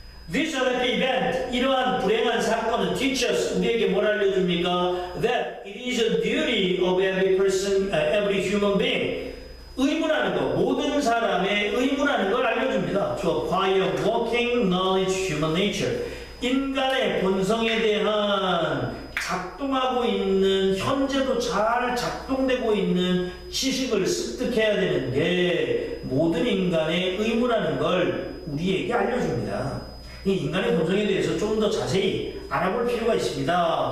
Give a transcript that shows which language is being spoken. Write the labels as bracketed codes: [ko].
[en] This unhappy event, [ko] 이러한 불행한 사건은 [en] teach us, [ko] 우리에게 뭘 알려줍니까? [en] That it is a duty of every person, every human being. [ko] 의무라는 거, 모든 사람의 의무라는 걸 알려줍니다. [en] To acquire working knowledge, human nature. [ko] 인간의 본성에 대한 작동하고 있는, 현재도 잘 작동되고 있는 지식을 습득해야 되는 게 모든 인간의 의무라는 걸 우리에게 알려줍니다. 이 인간의 본성에 대해서 좀 더 자세히 알아볼 필요가 있습니다.